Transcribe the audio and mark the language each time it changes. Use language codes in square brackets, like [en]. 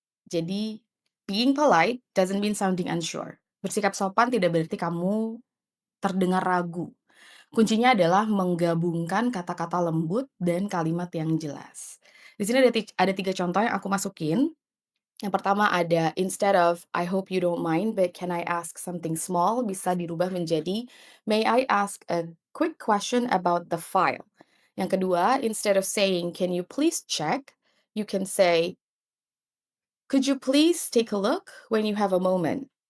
[en] Jadi, being polite doesn't mean sounding unsure. [id] Bersikap sopan tidak berarti kamu terdengar ragu. Kuncinya adalah menggabungkan kata-kata lembut dan kalimat yang jelas. Di sini ada 3 contoh yang aku masukin. Yang pertama ada [en] instead of, "I hope you don't mind, but can I ask something small?" [id] Bisa dirubah menjadi, [en] "May I ask a quick question about the file?" [id] Yang kedua, [en] instead of saying, "Can you please check?" You can say, "Could you please take a look when you have a moment?"